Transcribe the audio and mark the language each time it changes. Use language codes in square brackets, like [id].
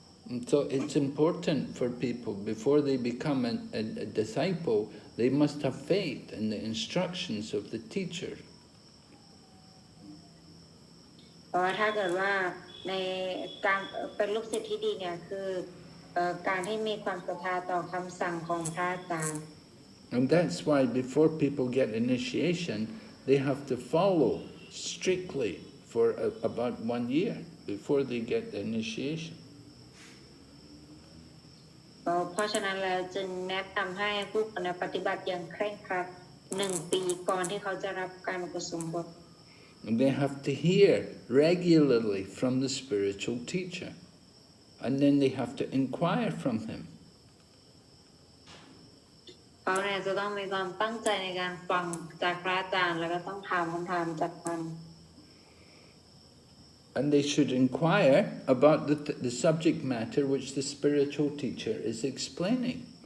[en] And so it's important for people, before they become a disciple, they must have faith in the instructions of the teacher. [th] เพราะว่าถ้าเกิดว่าในการเป็นลูกศิษย์ที่ดีเนี่ยคือการที่มีความศรัทธาต่อคำสั่งของพระอาจารย์ [en] And that's why before people get initiation, they have to follow strictly for about 1 year before they get the initiation. [th] เพราะฉะนั้นแล้วจึงแนะนำให้ผู้คนปฏิบัติอย่างเคร่งครัด1 ปีก่อนที่เขาจะรับการอุปสมบท [en] And they have to hear regularly from the spiritual teacher. And then they have to inquire from him. [th] เขาเนี่ยจะต้องมีความตั้งใจในการฟังจากพระอาจารย์แล้วก็ต้องถามคำถามจากท่าน [en] And they should inquire about the subject matter which the spiritual teacher is explaining.